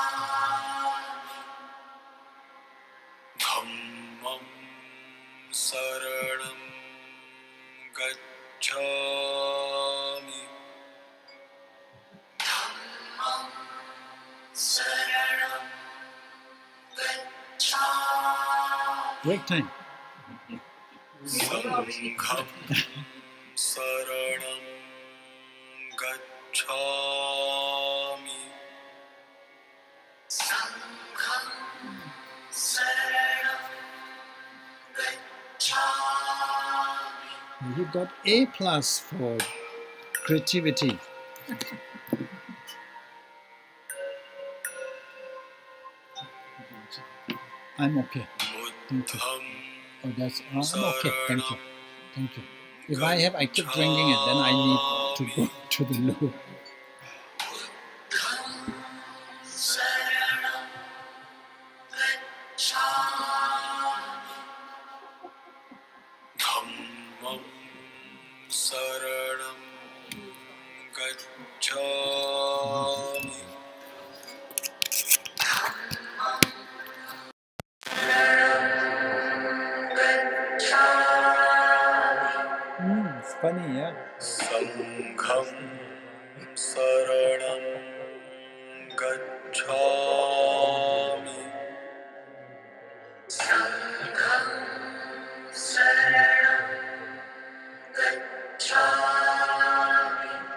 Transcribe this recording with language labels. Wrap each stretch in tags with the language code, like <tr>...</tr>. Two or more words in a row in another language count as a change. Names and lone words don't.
<pi>Dhammam saranam gacchami. Dhammam saranam gacchami.</pi> <en>Break time.</en> <pi>Sangham saranam gacchami. Sangham saranam gacchami.</pi> <en>You got A+ for creativity. I'm okay. Thank you. Oh, that's I'm okay. Thank you. Thank you. If I keep drinking it, then I need to go to the loo.</en> <pi>Dhammam saranam gacchami.</pi> <en>It's funny, yeah.</en> <pi>Sangham saranam gacchami. Sangham saranam gacchami.</pi>